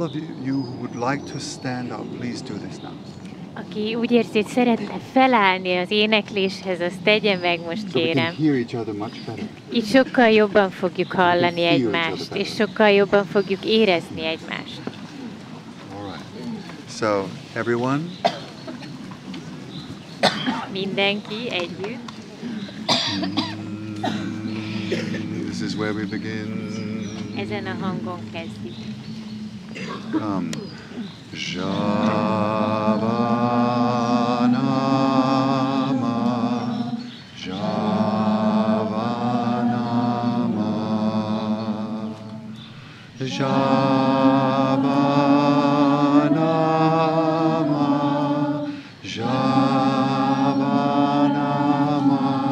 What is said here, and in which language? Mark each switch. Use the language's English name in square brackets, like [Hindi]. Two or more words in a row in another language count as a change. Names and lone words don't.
[English] of you who would like to stand up, please do this now. [Hungarian] Aki úgy érzi, hogy szeretne felállni az énekléshez, azt tegye meg most, kérem. [English] So we can hear each other much better. [Hungarian] Így sokkal jobban fogjuk hallani egymást, és sokkal jobban fogjuk érezni egymást. [English] All right. So, everyone. [Hungarian] Mindenki együtt. [English] This is where we begin. [Hungarian] Ezen a hangon kezdjük. [English] Come. Javanama, Javanama, Javanama, Javanama,